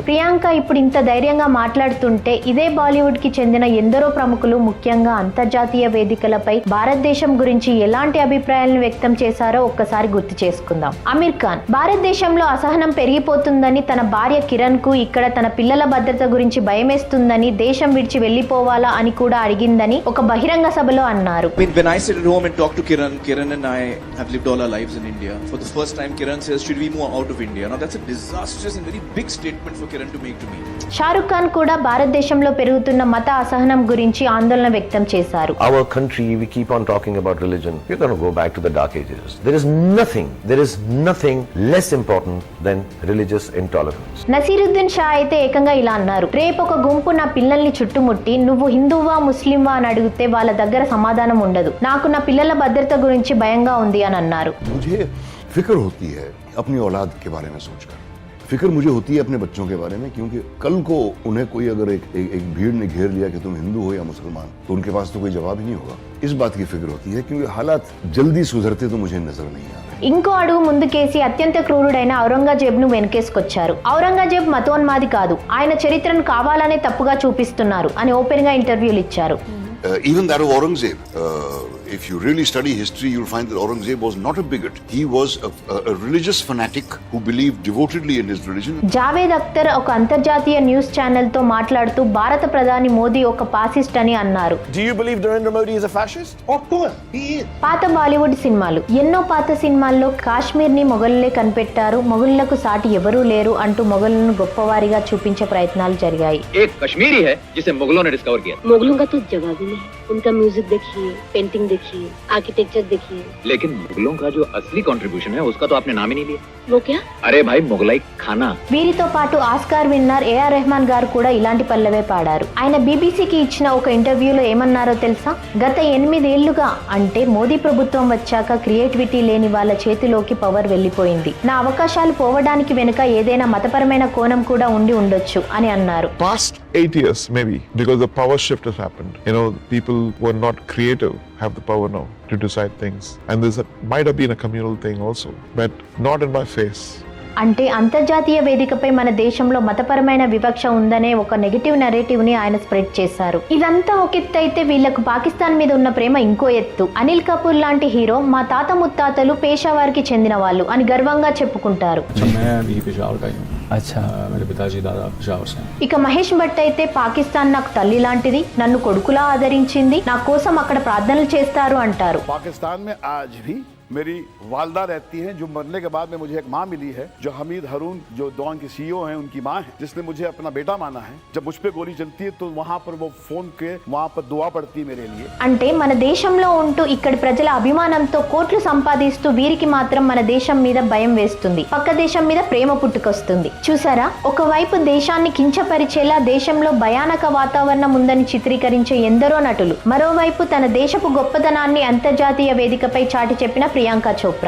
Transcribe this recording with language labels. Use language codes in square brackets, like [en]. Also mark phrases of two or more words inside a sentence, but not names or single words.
[te] ప్రియాంక ఇప్పుడు ఇంత ధైర్యంగా మాట్లాడుతుంటే ఇదే బాలీవుడ్ కి చెందిన ఎందరో ప్రముఖులు, ముఖ్యంగా అంతర్జాతీయ వేదికలపై భారతదేశం గురించి ఎలాంటి అభిప్రాయాలను వ్యక్తం చేశారో ఒక్కసారి గుర్తు చేసుకుందాం. అమీర్ ఖాన్ భారతదేశంలో అసహనం పెరిగిపోతుందని, తన భార్య కిరణ్ కు ఇక్కడ తన పిల్లల భద్రత గురించి భయమేస్తుందని, దేశం విడిచి వెళ్లిపోవాలా అని కూడా అడిగిందని ఒక బహిరంగ సభలో అన్నారు. [en] When I sit at home and talk to Kiran and I have lived all our lives in India. For the first time Kiran says, should we move out of India? Now that's a disastrous and very big statement for Kiran to make to me. [te] షారుఖ్ ఖాన్ కూడా భారతదేశంలో పెరుగుతున్న మత అసహనం గురించి ఆందోళన వ్యక్తం చేశారు. [en] Our country, we keep on talking about religion. We're going to go back to the dark ages. There is nothing less important than religious intolerance. [te] నసీరుద్దీన్ షా అయితే ఏకంగా ఇలా అన్నారు, రేపు ఒక గుంపు నా పిల్లల్ని చుట్టుముట్టి నువ్వు హిందువా ముస్లింవా అని అడిగితే వాళ్ళ దగ్గర సమాధానం ఉండదు. నాకు నా పిల్లల భద్రత గురించి భయంగా ఉంది అని అన్నారు. [hi] मुझे फिक्र होती है अपनी औलाद के बारे में सोचकर, फिक्र मुझे होती है अपने बच्चों के बारे में, क्योंकि कल को उन्हें कोई अगर एक भीड़ ने घेर लिया कि तुम हिंदू हो या मुसलमान, तो उनके पास तो कोई जवाब ही नहीं होगा. इस बात की फिक्र होती है, क्योंकि हालात जल्दी सुधरते तो मुझे नजर नहीं आ रहे. [te] ఇంకో అడుగు ముందుకేసి అత్యంత క్రూరుడైన ఔరంగజేబ్ ను వెనకేసుకొచ్చారు. ఔరంగజేబ్ మతోన్మాది కాదు, ఆయన చరిత్రను కావాలనే తప్పుగా చూపిస్తున్నారు అని ఓపెన్ గా ఇంటర్వ్యూలు ఇచ్చారు. [en] Even that of Aurangzeb, if you really study history, you'll find that Aurangzeb was not a bigot. He was a religious fanatic who believed devotedly in his religion. [te] జావేద్ అఖ్తర్ ఒక అంతర్జాతీయ [en] news channel [te] తో మాట్లాడుతూ భారత ప్రధాని మోదీ ఒక ఫాసిస్ట్ అని అన్నారు. [en] Do you believe Narendra Modi is a fascist? Of course, he is. [te] పాత బాలీవుడ్ సినిమాలు, ఎన్నో పాత సినిమాల్లో కాశ్మీర్ ని మొఘలులే కనిపెట్టారు, మొఘలులకు సాటి ఎవరూ లేరు అంటూ మొఘలులను గొప్పవారిగా చూపించే ప్రయత్నాలు జరిగాయి. [hi] एक कश्मीरी है जिसे मुगलों ने डिस्कवर किया। मुगलों का तो जवाब ही नहीं। उनका म्यूजिक देखिए, पेंटिंग देखिए, आर्किटेक्चर देखिए। लेकिन मुगलों का जो असली कंट्रीब्यूशन है उसका तो आपने नाम ही नहीं लिया। वो क्या? अरे भाई मुगलाई खाना। [te] వీరితో పాటు ఆస్కార్ విన్నర్ ఏఆర్ రెహమాన్ గారు కూడా ఇలాంటి పల్లవే పాడారు. ఆయన బీబీసీకి ఇచ్చిన ఒక ఇంటర్వ్యూలో ఏమన్నారో తెలుసా? గత 8 ఏళ్లుగా అంటే మోదీ ప్రభుత్వం వచ్చాక క్రియేటివిటీ లేని వాళ్ళ చేతిలోకి పవర్ వెళ్లిపోయింది. నా అవకాశాలు పోవడానికి వెనుక ఏదైనా మతపరమైన కోణం కూడా ఉండి ఉండొచ్చు అని అన్నారు. [en] Past 8 years maybe, because the power shift has happened. People who are not creative have the power now to decide things. And might have been a communal thing also, but not in my face. [te] అంటే అంతర్జాతీయ వేదికపై మన దేశంలో మతపరమైన వివక్ష ఉందనే ఒక [en] negative narrative [te] ని ఆయన స్ప్రెడ్ చేశారు. ఇదంతా ఒక ఎత్తు అయితే వీళ్లకు పాకిస్తాన్ మీద ఉన్న ప్రేమ ఇంకో ఎత్తు. అనిల్ కపూర్ లాంటి హీరో మా తాత ముత్తాతలు పేషావారికి చెందిన వాళ్ళు అని గర్వంగా చెప్పుకుంటారు. ఇక మహేష్ భట్ అయితే పాకిస్తాన్ నాకు తల్లి లాంటిది, నన్ను కొడుకులా ఆదరించింది, నా కోసం అక్కడ ప్రార్థనలు చేస్తారు అంటారు. [hi] पाकिस्तान में आज भी मेरी वालदा रहती हैं, जो मरने के बाद में मुझे एक माँ मिली है, जो हमीद हरून जो डॉन के सीईओ हैं उनकी माँ है, जिसने मुझे अपना बेटा माना है. जब मुझ पे गोली चलती है तो वहाँ पर वो फोन के वहाँ पर दुआ पड़ती है मेरे लिए. [te] అంటే మన దేశంలో ఉంటూ ఇక్కడి ప్రజల అభిమానంతో కోట్లు సంపాదిస్తూ వీరికి మాత్రం మన దేశం మీద భయం వేస్తుంది, పక్క దేశం మీద ప్రేమ పుట్టుకొస్తుంది. చూసారా, ఒకవైపు దేశాన్ని కించపరిచేలా దేశంలో భయానక వాతావరణం ఉందని చిత్రీకరించే ఎందరో నటులు, మరోవైపు తన దేశపు గొప్పతనాన్ని అంతర్జాతీయ వేదికపై చాటి చెప్పిన ప్రియాంక చోప్రా.